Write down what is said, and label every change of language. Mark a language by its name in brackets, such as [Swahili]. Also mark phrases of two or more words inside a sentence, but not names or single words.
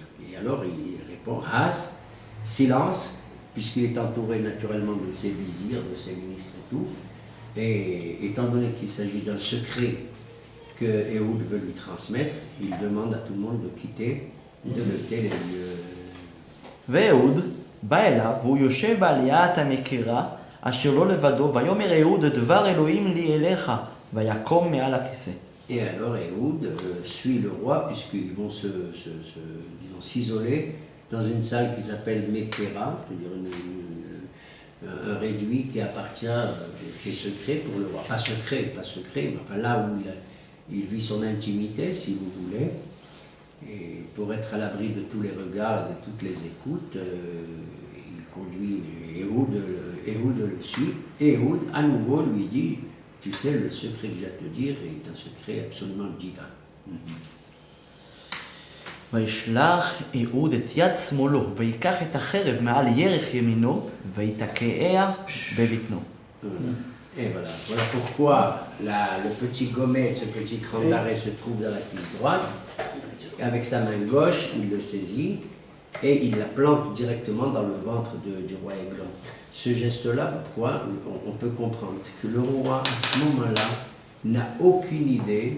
[French] Et alors il répond Has, silence, puisqu'il est entouré naturellement de ses vizirs, de ses ministres et tout. Et étant donné qu'il s'agit d'un secret que Ehud veut lui transmettre, il demande à tout le monde de quitter, de quitter les lieux. [Hebrew] ואהוד בא אליו והוא יושב בעליית המקרה אשר לא לבדו ויאמר אהוד דבר אלוהים לי אליך ויקום מעל הכיסא. [French] Et alors Ehud suit le roi puisqu'ils vont s'isoler dans une salle qui s'appelle Mekera, c'est-à-dire un réduit qui appartient, qui est secret pour le roi. Pas secret, mais enfin là où il vit son intimité, si vous voulez, et pour être à l'abri de tous les regards, de toutes les écoutes, il conduit Ehud le suit. Ehud, à nouveau, lui dit, tu sais, le secret que j'ai à te dire est un secret absolument divin. [Hebrew] וישלח אהוד את יד שמאלו ויקח את החרב מעל ירך ימינו ויתקעיה בבטנו. [French] Et voilà pourquoi le petit gomet, ce petit cran d'arrêt se trouve dans la cuisse droite. Avec sa main gauche, il le saisit et il la plante directement dans le ventre du roi Aiglon. Ce geste-là, pourquoi on peut comprendre que le roi, à ce moment-là, n'a aucune idée.